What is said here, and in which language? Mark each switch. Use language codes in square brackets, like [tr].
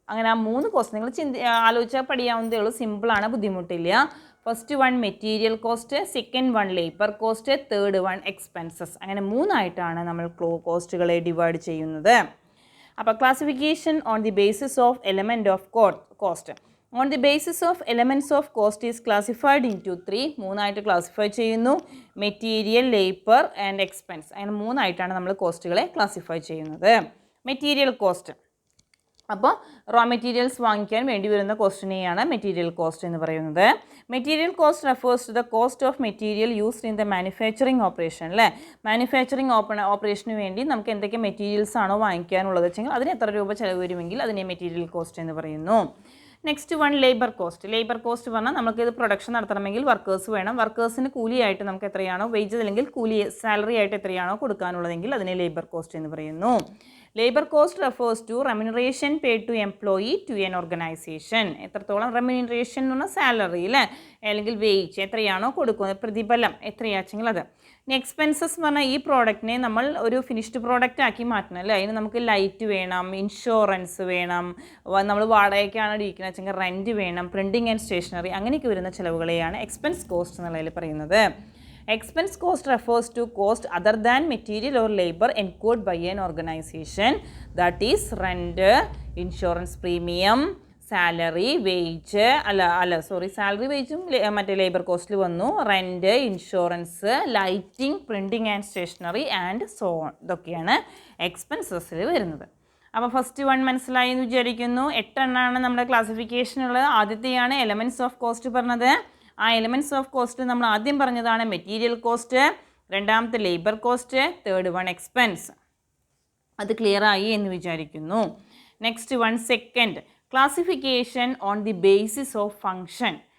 [ml] അങ്ങനെ ആ 3 കോസ്റ്റ് നിങ്ങൾ ആലോചിച്ചാൽ പഠിയാവുന്നതേ ഉള്ളൂ, സിമ്പിളാണ്, ബുദ്ധിമുട്ടില്ല. [en] First one material cost, second one labour cost, third one expenses. [ml] അങ്ങനെ 3 ആയിട്ടാണ് നമ്മൾ കോസ്റ്റുകളെ ഡിവൈഡ് ചെയ്യുന്നത്. [en] അപ്പോൾ classification on the basis of element of cost. On the basis of elements of cost is classified into 3. [ml] മൂന്നായിട്ട് ക്ലാസിഫൈ ചെയ്യുന്നു. Material, labour and expense. അങ്ങനെ മൂന്നായിട്ടാണ് നമ്മൾ കോസ്റ്റുകളെ classify ചെയ്യുന്നത്. മെറ്റീരിയൽ കോസ്റ്റ്, അപ്പോൾ റോ മെറ്റീരിയൽസ് വാങ്ങിക്കാൻ വേണ്ടി വരുന്ന കോസ്റ്റിനെയാണ് മെറ്റീരിയൽ കോസ്റ്റ് എന്ന് പറയുന്നത്. [en] Material cost refers to the cost of material used in the manufacturing operation. [ml] അല്ലേ, മാനുഫാക്ചറിങ് ഓപ്പറേഷന് വേണ്ടി നമുക്ക് എന്തൊക്കെ മെറ്റീരിയൽസ് ആണോ വാങ്ങിക്കാനുള്ളത് വെച്ചെങ്കിൽ അതിന് എത്ര രൂപ ചിലവ് വരുമെങ്കിൽ അതിനെ മെറ്റീരിയൽ കോസ്റ്റ് എന്ന് പറയുന്നു. Next one labour cost. Labour cost പറഞ്ഞാൽ നമുക്കിത് പ്രൊഡക്ഷൻ നടത്തണമെങ്കിൽ വർക്കേഴ്സ് വേണം. വർക്കേഴ്സിന് കൂലിയായിട്ട് നമുക്ക് എത്രയാണോ വേജസ് അല്ലെങ്കിൽ കൂലി സാലറി ആയിട്ട് എത്രയാണോ കൊടുക്കാനുള്ളതെങ്കിൽ അതിനെ ലേബർ കോസ്റ്റ് എന്ന് പറയുന്നു. [en] Labour cost refers to remuneration paid to employee to an organisation. [ml] എത്രത്തോളം റെമ്യൂണറേഷൻ എന്ന് പറഞ്ഞാൽ സാലറി അല്ലേ, അല്ലെങ്കിൽ വേജ് എത്രയാണോ കൊടുക്കുന്നത്, പ്രതിഫലം എത്രയാച്ചെങ്കിൽ അത്. ഇനി എക്സ്പെൻസസ് പറഞ്ഞാൽ ഈ പ്രോഡക്റ്റിനെ നമ്മൾ ഒരു ഫിനിഷ്ഡ് പ്രോഡക്റ്റ് ആക്കി മാറ്റണം അല്ലേ, അതിന് നമുക്ക് ലൈറ്റ് വേണം, ഇൻഷുറൻസ് വേണം, നമ്മൾ വാടകയ്ക്കാണ് ഇരിക്കുന്നത് വെച്ചെങ്കിൽ റെൻറ്റ് വേണം, പ്രിൻറ്റിങ് ആൻഡ് സ്റ്റേഷനറി, അങ്ങനെയൊക്കെ വരുന്ന ചിലവുകളെയാണ് എക്സ്പെൻസ് കോസ്റ്റ് എന്നുള്ളതിൽ പറയുന്നത്. [en] Expense cost refers to cost other than material or labor incurred by an organization, that is rent, insurance premium, salary, wage, salary wageും [ml] മറ്റേ ലേബർ കോസ്റ്റിൽ വന്നു, [en] Rent, insurance, lighting, printing and stationery and so on. [ml] ഇതൊക്കെയാണ് എക്സ്പെൻസസിൽ വരുന്നത്. അപ്പോൾ first one മനസ്സിലായി എന്ന് വിചാരിക്കുന്നു. 8 എണ്ണമാണ് നമ്മുടെ ക്ലാസിഫിക്കേഷനുള്ളത്. ആദ്യത്തെയാണ് എലമെൻറ്റ്സ് ഓഫ് കോസ്റ്റ് പറഞ്ഞത്. ആ എലിമെൻറ്റ്സ് ഓഫ് കോസ്റ്റ് നമ്മൾ ആദ്യം പറഞ്ഞതാണ് മെറ്റീരിയൽ കോസ്റ്റ്, രണ്ടാമത്തെ labour cost, third one expense. അത് ക്ലിയർ ആയി എന്ന് വിചാരിക്കുന്നു. [en] Next one second, classification on the basis of function.